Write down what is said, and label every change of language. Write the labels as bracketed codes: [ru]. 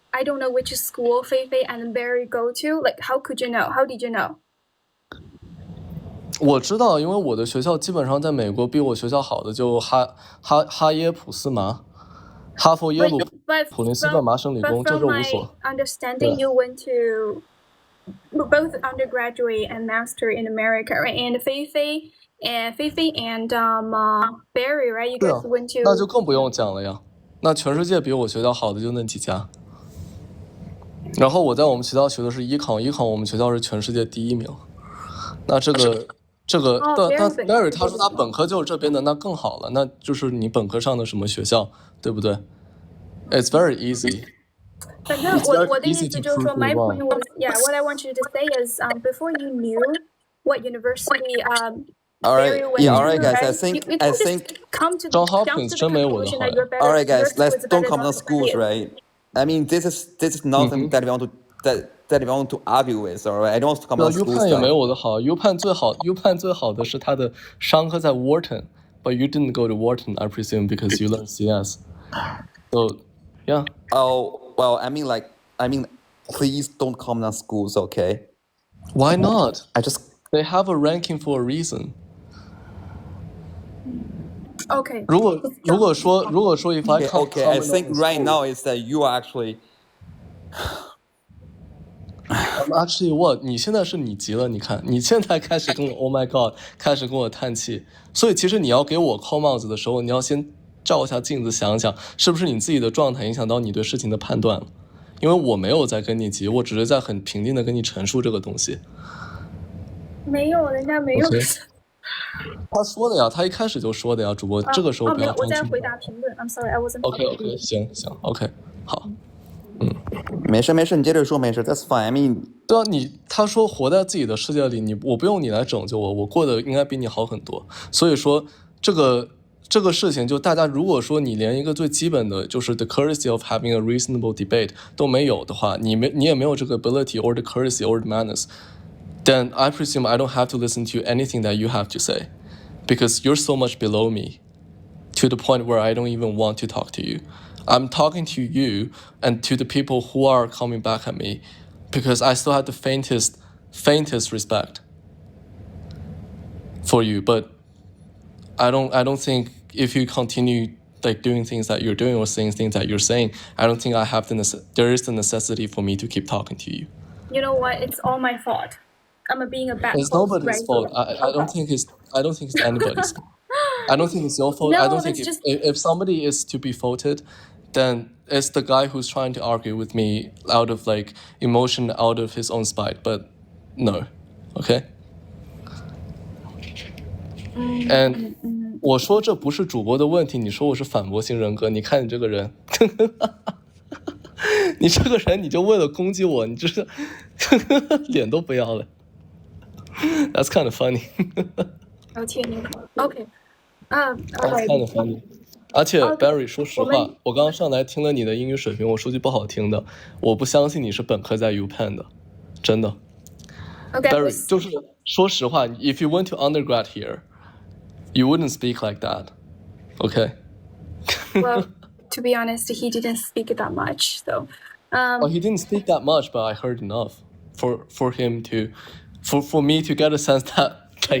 [en] I don't know which school Feifei and Barry go to. Like, how could you know? How did you know? [zh] 我知道，因为我的学校基本上在美国比我学校好的就哈耶普斯麻、哈佛、耶鲁、普林斯顿、麻省理工，就这5所。 [en] Understanding you went to both undergraduate and master in America, right? And Feifei and Barry, right? You guys went to. [zh] 那就更不用讲了呀。那全世界比我学校好的就那几家，然后我在我们学校学的是医考我们学校是全世界第1名。那这个，但 Barry 他说他本科就是这边的，那更好了，那就是你本科上的什么学校，对不对 ？ [en] It's very easy. [zh] 反正我的意思就是说 [en] ，my point was, yeah, what I want you to say is, before you knew what university, All right, guys. I think come to [zh] John Hopkins 真没我的好。 [en] All right, guys. Don't comment on schools, right? I mean, this is nothing that we want to argue with, all right? I don't want to comment on schools. [zh] U 判也没我的好，U 判最好的是他的商科在 [en] Wharton, but you didn't go to Wharton, I presume, because you learned CS. So, yeah. Oh well, I mean, please don't comment on schools, okay? Why not? They have a ranking for a reason. Okay. [zh] 如果说 [en] if I come okay, I think right now is that you are actually actually what [zh] 你现在是你急了，你看你现在开始跟我 [en] Oh my God [zh] 开始跟我叹气，所以其实你要给我扣帽子的时候，你要先照一下镜子，想想是不是你自己的状态影响到你对事情的判断了，因为我没有在跟你急，我只是在很平静的跟你陈述这个东西。没有，人家没有。 [en] Okay. [zh] 他说的呀，他一开始就说的呀，主播这个时候不要我在回答评论。 [en] I'm sorry, I wasn't. [zh] OK， 行，OK，好。没事没事，你接着说，没事 ， [en] That's fine. I mean， [zh] 对啊，他说活在自己的世界里，我不用你来拯救我，我过得应该比你好很多。所以说这个事情，就大家如果说你连一个最基本的就是 [en] the courtesy of having a reasonable debate [zh] 都没有的话，你也没有这个 [en] ability or the courtesy or the manners, then I presume I don't have to listen to anything that you have to say, because you're so much below me, to the point where I don't even want to talk to you. I'm talking to you and to the people who are coming back at me, because I still have the faintest respect for you. But I don't think if you continue like doing things that you're doing or saying things that you're saying, I don't think there is the necessity for me to keep talking to you. You know what? It's all my fault. I'm being a bad It's host, nobody's right? fault. I don't think it's anybody's fault. I don't think it's your fault. No, I don't think it's just- if somebody is to be faulted, then it's the guy who's trying to argue with me out of like emotion, out of his own spite. But no, okay. [zh] And 我说这不是主播的问题，你说我是反驳型人格，你看你这个人，你这个人你就为了攻击我，你就是脸都不要了。 [en] That's kind of funny. [zh] 哦天哪 OK， [en] That's kind of funny. [zh] 而且 Barry， 说实话，我刚刚上来听了你的英语水平，我说句不好听的，我不相信你是本科在 UPenn 的，真的。 [en] OK， Barry， [zh] 就是说实话 [en] ，if you went to undergrad here, you wouldn't speak like that, okay? Well, to be honest, he didn't speak that much, so. Well, he didn't speak that much, but I heard enough for him to, for me to get a sense that like